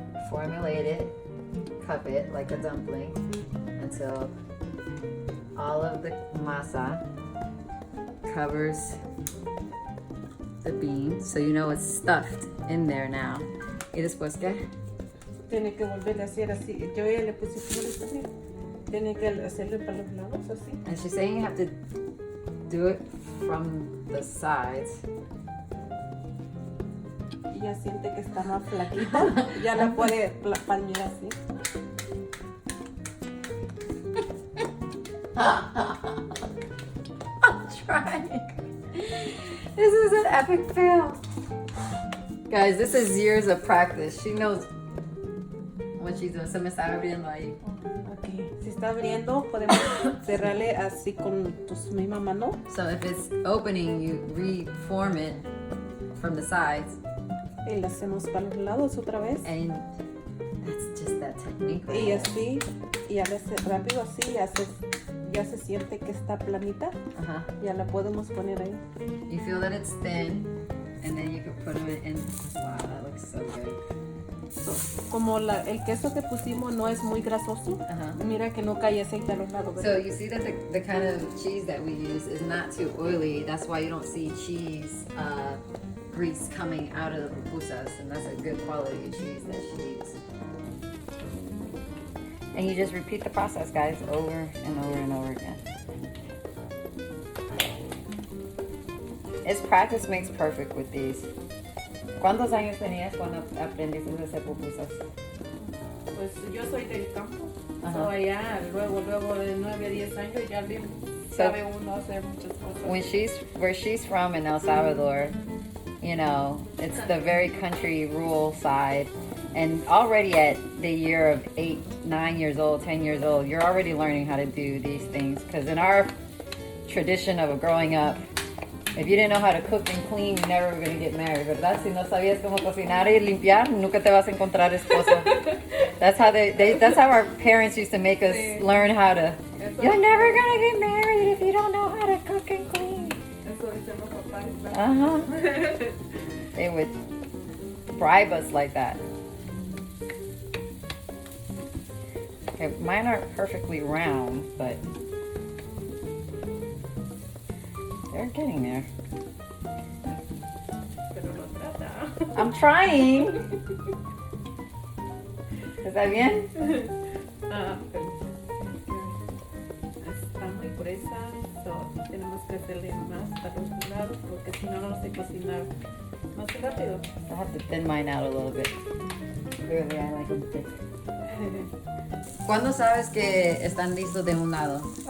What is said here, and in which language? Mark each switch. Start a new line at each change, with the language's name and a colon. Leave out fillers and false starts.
English: Formulate it, cup it like a dumpling until all of the masa covers the bean, so you know it's stuffed in there now.
Spanish: ¿Y después qué? Tiene que volver a hacer así. Yo ya le puse flores también. Tiene que hacerle para los lados así.
English: And she's saying you have to do it from the sides.
Spanish: Y ya siente que está más flaquita. Ya la puede palmear así.
English: I'm trying. This is an epic fail. Guys, this is years of practice. She knows what she's doing.
Spanish: Se me está abriendo ahí.
English: Ok.
Spanish: Si está abriendo, podemos cerrarle así con tu misma mano.
English: So if it's opening, you reform it from the sides.
Spanish: Y la hacemos para los lados otra vez.
English: And that's just that technique. Right
Spanish: Y
English: there.
Spanish: así, y a veces rápido así, ya se siente que está planita. Uh-huh. Ya la podemos poner ahí.
English: You feel that it's thin, and then you can put them in. Wow, that looks so good.
Spanish: Como el queso que pusimos no es muy grasoso, Uh-huh. mira que no cae aceite a los lados.
English: So
Spanish: ¿verdad?
English: you see that the kind of cheese that we use is not too oily. That's why you don't see cheese grease coming out of the pupusas, and that's a good quality of cheese that she uses. And you just repeat the process, guys, over and over and over again. It's practice makes perfect with these.
Spanish: ¿Cuántos años tenías cuando aprendiste a hacer pupusas? Pues yo soy del campo, Ajá. so allá luego de 9 a 10 años ya bien sabe uno hacer muchas cosas.
English: Where she's from in El Salvador, you know, it's the very country rural side, and already at the year of 8, 9 years old, 10 years old, you're already learning how to do these things, because in our tradition of growing up, if you didn't know how to cook and clean, you never were going to get married,
Spanish: ¿verdad? Si no sabías cómo cocinar y limpiar, nunca te vas a encontrar esposo.
English: That's how our parents used to make us learn how to. You're never going to get married if you don't know how to cook and clean.
Spanish: Eso dicen los papás, ¿verdad? Uh-huh.
English: They would bribe us like that. Okay, mine aren't perfectly round, but they're getting there.
Spanish: Pero lo trata.
English: I'm trying.
Spanish: ¿Está bien? Ah, pero está muy gruesa, so tenemos que hacerle más para los lados porque si no, no se cocinar más rápido.
English: I have to thin mine out a little bit. Clearly, I like them thick.
Spanish: ¿Cuándo sabes que están listos de un lado?